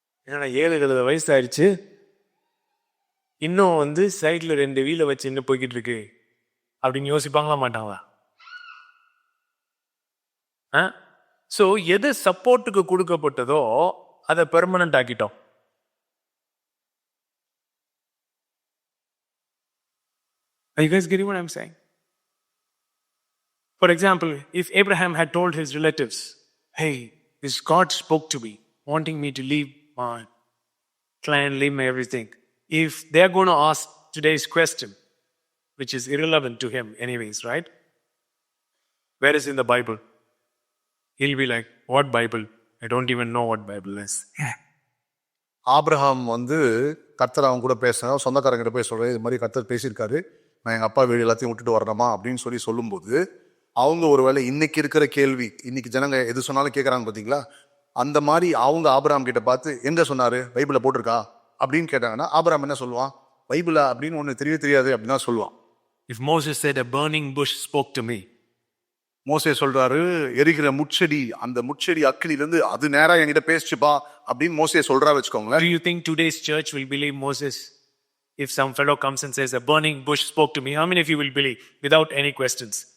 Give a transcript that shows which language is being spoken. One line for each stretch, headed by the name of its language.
Tamil: ஏன்னா 7-7 வயசு ஆயிடுச்சு, இன்னும் சைட்ல 2 வீல வச்சு இன்னும் போய்கிட்டு இருக்கு அப்படின்னு யோசிப்பாங்களா மாட்டாங்களா? சோ எது சப்போர்ட்டுக்கு கொடுக்கப்பட்டதோ அதை permanent ஆக்கிட்டோம்.
English: Are you guys getting what I'm saying? For example, if Abraham had told his relatives, hey, this God spoke to me, wanting me to leave my clan, leave my everything. If they're going to ask today's question, which is irrelevant to him anyways, right? Where is in the Bible? He'll be like, what Bible? I don't even know what Bible is.
Tamil: Abraham கர்த்தர் அவங்க கூட பேசுறான், சொந்தக்காரங்கிட்ட போய் சொல்றேன், இது மாதிரி கர்த்தர் பேசியிருக்காரு, நான் எங்க அப்பா வீடு எல்லாத்தையும் விட்டுட்டு வரணுமா அப்படின்னு சொல்லும்போது அவங்க ஒருவேளை இன்னைக்கு இருக்கிற கேள்வி, இன்னைக்கு ஜனங்க எது சொன்னாலும் கேட்கறாங்க பாத்தீங்களா, அந்த மாதிரி அவங்க ஆபிரகாம் கிட்ட பார்த்து எங்க சொன்னாரு, பைபிள்ல போட்டிருக்கா அப்படின்னு கேட்டாங்கன்னா ஆபிரகாம் என்ன சொல்லுவான்? பைபிளா அப்படின்னு ஒண்ணு தெரியாது அப்படின்னு தான் சொல்லுவான்.
English: If Moses said a burning bush spoke to me,
Tamil: மோசே சொல்றாரு எரிகிற முட்செடி, அந்த முட்செடி அக்கினில இருந்து அது நேரா என்கிட்ட பேசிச்சுப்பா அப்படின்னு மோசே சொல்றா வச்சுக்கோங்களேன்.
English: Do you think today's church will believe Moses? If some fellow comes and says a burning bush spoke to me, how many of you will believe without any questions?